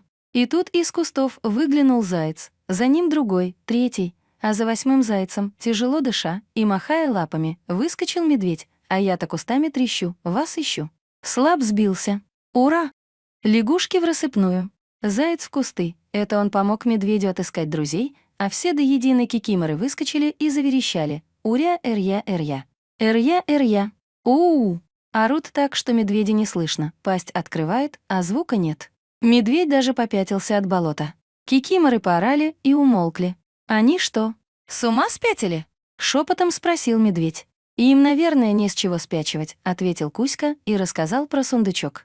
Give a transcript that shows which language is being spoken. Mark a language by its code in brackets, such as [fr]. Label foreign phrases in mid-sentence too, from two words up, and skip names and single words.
[ru] И тут из кустов выглянул заяц, за ним другой, третий, а за 8-м зайцем, тяжело дыша и махая лапами, выскочил медведь, а я-то кустами трещу, вас ищу. Слаб сбился. Ура! Лягушки в рассыпную. Заяц в кусты. Это он помог медведю отыскать друзей, а все до единой кикиморы выскочили и заверещали. Уря-эрья-эрья. Эрья-эрья. У-у-у. Орут так, что медведя не слышно. Пасть открывает, а звука нет. Медведь даже попятился от болота. Кикиморы поорали и умолкли. «Они что, с ума спятили?» — шепотом спросил медведь. «Им, наверное, не с чего спячивать», — ответил Кузька и рассказал про сундучок.